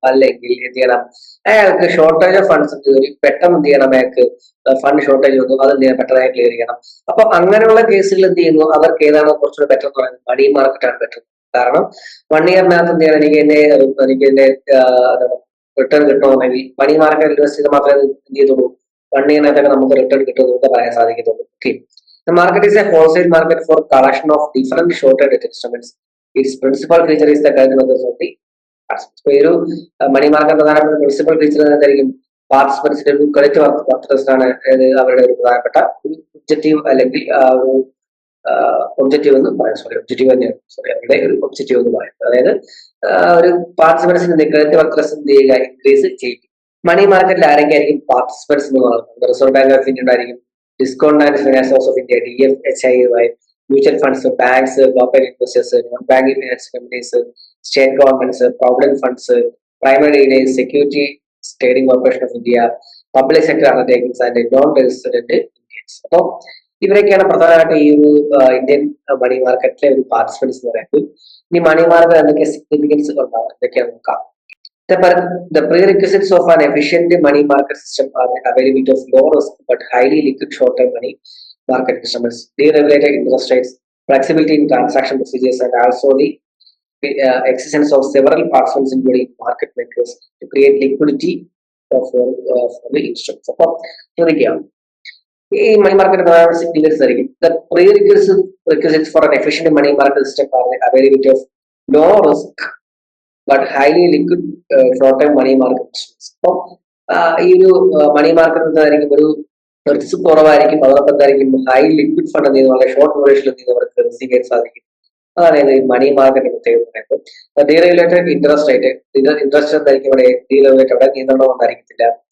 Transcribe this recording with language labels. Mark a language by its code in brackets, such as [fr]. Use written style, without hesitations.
[ml] അല്ലെങ്കിൽ എന്ത് ചെയ്യണം, അയാൾക്ക് ഷോർട്ടേജ് ഓഫ് ഫണ്ട്സ് പെട്ടെന്ന് എന്ത് ചെയ്യണം, അയാൾക്ക് ഫണ്ട് ഷോർട്ടേജ് വന്നു, അത് എന്ത് ചെയ്യണം, പെട്ടെന്ന് ക്ലിയർ ചെയ്യണം. അപ്പൊ അങ്ങനെയുള്ള കേസുകൾ എന്ത് ചെയ്യുന്നു, അവർക്ക് ഏതാണ് കുറച്ചുകൂടി ബെറ്റർ എന്ന് പറയുന്നത്, മണി മാർക്കറ്റ് ആണ് ബെറ്റർ. കാരണം 1 ഇയറിനകത്ത് എന്ത് ചെയ്യണം, എനിക്ക് എന്റെ റിട്ടേൺ കിട്ടണമെങ്കിൽ മണി മാർക്കറ്റ് ഇൻവെസ്റ്റ് ചെയ്ത് മാത്രമേ എന്ത് ചെയ്തുള്ളൂ, 1 ഇയറിനകത്തൊക്കെ നമുക്ക് റിട്ടേൺ കിട്ടുമെന്ന് നമുക്ക് പറയാൻ സാധിക്കത്തുള്ളൂ. [en] The market is a wholesale market for collection of different short-term debt instruments. Its principal feature is the credit methods of the participants. [ml] ഇപ്പോൾ ഈ ഒരു മണി മാർക്കറ്റ് പ്രധാനപ്പെട്ട പ്രിൻസിപ്പൽ ഫീച്ചർ എന്തായിരിക്കും, പാർട്ടിസിപ്പൻസിന്റെ ഒരു ക്രെഡിറ്റ് വർത്തസ് ആണ് അവരുടെ ഒരു പ്രധാനപ്പെട്ട ഒരു ഒബ്ജക്റ്റീവ്, അല്ലെങ്കിൽ ഒരു ഒബ്ജക്റ്റീവ് എന്ന് പറയാം. ഒബ്ജക്റ്റീവ് തന്നെയാണ്, അവരുടെ ഒരു ഒബ്ജക്റ്റീവ് എന്ന് പറയുന്നത്. അതായത് ഒരു പാർട്ടിസിപ്പൻസിന്റെ ക്രെഡിറ്റ് വർത്തസ് എന്ത് ചെയ്യുക, ഇൻക്രീസ് ചെയ്യും. മണി മാർക്കറ്റിൽ ആരൊക്കെയായിരിക്കും പാർട്ടിസിപ്പൻസ് എന്ന് പറയുന്നത്, റിസർവ് ബാങ്ക് ഓഫ് ഇന്ത്യ ഉണ്ടായിരിക്കും, discount and finance house of India, [en] DFHI, mutual funds, banks, corporate investors, non-banking finance companies, state governments, provident funds, primary dealers, security trading corporation of India, public sector undertakings and non-resident Indians. [ml] അപ്പോൾ ഇവരൊക്കെയാണ് പ്രധാനമായിട്ട് ഈ ഒരു Indian money മാർക്കറ്റിലെ ഒരു participants എന്ന് പറയുന്നത്. ഇനി മണി മാർക്കറ്റ് എന്തൊക്കെ സിഗ്നിഫിക്കൻസ് ഉണ്ടാവും, എന്തൊക്കെയാണ് നോക്കാം. [en] The prerequisites of an efficient money market system are the availability of low risk but highly liquid short-term money market instruments, deregulated interest rates, flexibility in transaction procedures, and also the existence of several participants including market makers to create liquidity of the instruments. [ml] അപ്പോൾ ചോദിക്കാം, ഈ money market significance ആയിരിക്കും. [en] The prerequisites for an efficient money market system are the availability of low risk but highly liquid short-term money market instruments. [ml] അപ്പോൾ ഈ ഒരു money market എന്തായിരിക്കും, ഒരു risk കുറവായിരിക്കും, അതോടൊപ്പം എന്തായിരിക്കും, ഹൈ ലിക്വിഡ് ഫണ്ട് എന്ത് ചെയ്യുന്നത്, വളരെ ഷോർട്ട് ഡ്യൂറേഷനിൽ എന്ത് ചെയ്യുന്നത് അവർക്ക് റിസീവ് ചെയ്യാൻ സാധിക്കും. അതാണ് മണി മാർക്കറ്റ് പ്രത്യേകത പറയുന്നത്. ഡീറെഗുലേറ്റഡ് ഇൻട്രസ്റ്റ് റേറ്റ്, ഇൻട്രസ്റ്റ് എന്തായിരിക്കും ഇവിടെ ഡീറെഗുലേറ്റഡ്, അവിടെ നിയന്ത്രണം ഉണ്ടായിരിക്കത്തില്ല.